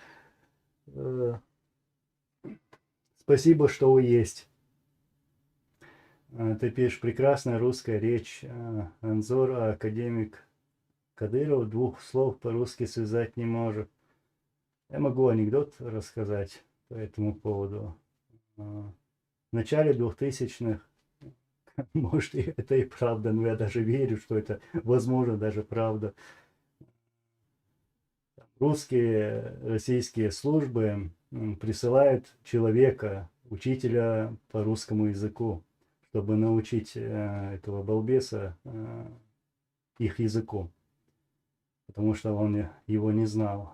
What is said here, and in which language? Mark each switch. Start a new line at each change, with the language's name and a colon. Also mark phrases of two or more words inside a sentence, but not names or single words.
Russian: Спасибо, что вы есть. Ты пишешь, прекрасная русская речь. Анзор, академик Кадыров двух слов по-русски связать не может. Я могу анекдот рассказать по этому поводу. В начале 2000-х, может, это и правда, но я даже верю, что это возможно, даже правда. Русские, российские службы присылают человека, учителя по русскому языку, чтобы научить этого балбеса их языку, потому что он его не знал.